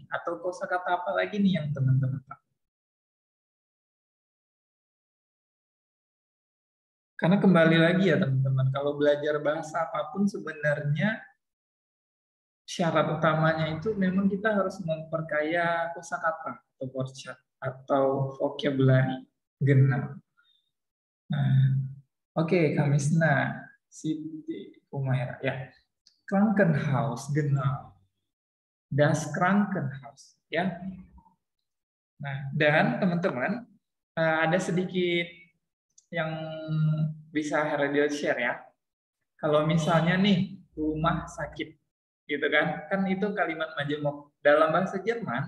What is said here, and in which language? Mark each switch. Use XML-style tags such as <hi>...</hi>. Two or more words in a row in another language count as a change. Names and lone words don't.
<id>Atau kosakata apa lagi nih yang teman-teman tahu? Karena kembali lagi ya teman-teman, kalau belajar bahasa apapun sebenarnya syarat utamanya itu memang kita harus memperkaya kosakata atau workshop atau vocabulary genap. Nah, oke, Kamisna, Siti Umaira, ya.</id> <de>Krankenhaus, genau. Das Krankenhaus,</de> <id>ya. Nah, dan teman-teman ada sedikit yang bisa Heradil share ya. Kalau misalnya nih rumah sakit, gitu kan itu kalimat majemuk dalam bahasa Jerman.</id>